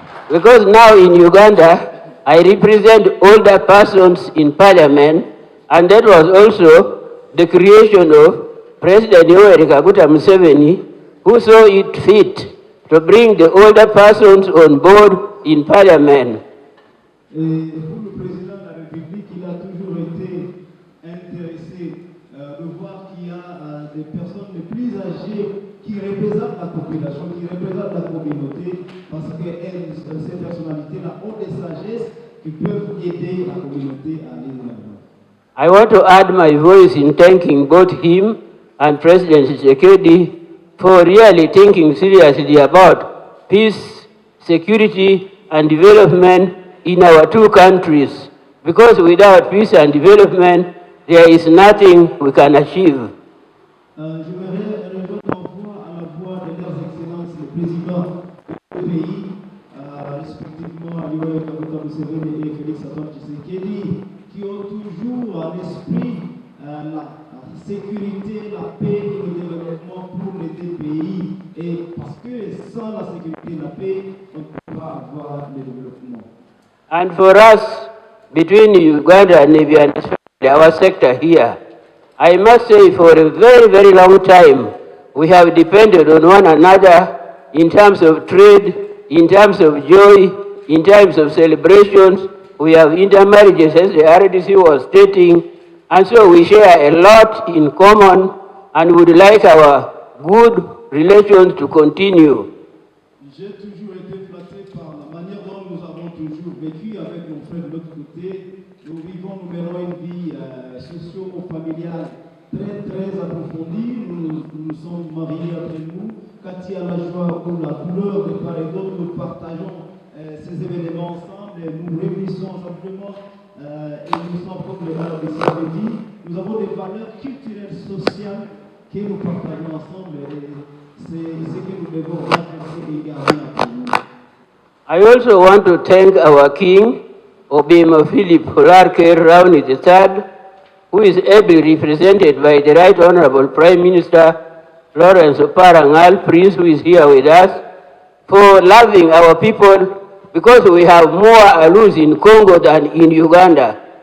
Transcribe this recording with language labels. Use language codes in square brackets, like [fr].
[en] Because now in Uganda, I represent older persons in parliament, and that was also the creation of President Yoweri Kaguta Museveni, who saw it fit to bring the older persons on board in parliament. [fr] Et pour le président de la République, il a toujours été intéressé de voir qu'il y a des personnes les plus âgées qui représentent la population, qui représentent la communauté, parce que ces personnalités-là ont des sagesses qui peuvent aider la communauté à aller de l'avant. [en] I want to add my voice in thanking both him and President Tshisekedi for really thinking seriously about peace, security, and development in our two countries. Because without peace and development, there is nothing we can achieve. [fr] Je voudrais répondre à la voix de leurs excellences, les présidents du pays, respectivement Yoweri Kaguta Museveni et Félix Antoine Tshisekedi, qui ont toujours à l'esprit la sécurité, la paix et le développement pour les deux pays. Et parce que sans la sécurité et la paix, on ne peut pas avoir le développement. [en] And for us, between Uganda and Namibia, and especially our sector here, I must say for a very, very long time, we have depended on one another in terms of trade, in terms of joy, in terms of celebrations. We have intermarriages, as the RDC was stating, and so we share a lot in common and would like our good relations to continue. [fr] J'ai toujours été flatté par la manière dont nous avons toujours vécu avec nos frères de l'autre côté. Nous vivons, nous menons une vie socio-familiale très, très approfondie. Nous sommes mariés entre nous. Quand il y a la joie ou la douleur de part et d'autre, nous partageons ces événements ensemble et nous réunissons simplement et nous sommes comme le malade de dit. Nous avons des valeurs culturelles, sociales que nous partageons ensemble et c'est ce que nous devons renforcer et garder entre nous. [en] I also want to thank our King, Obima Philip Holarke Rauni III, who is ably represented by the Right Honorable Prime Minister Lawrence Oparangal, Prince, who is here with us, for loving our people, because we have more alus in Congo than in Uganda.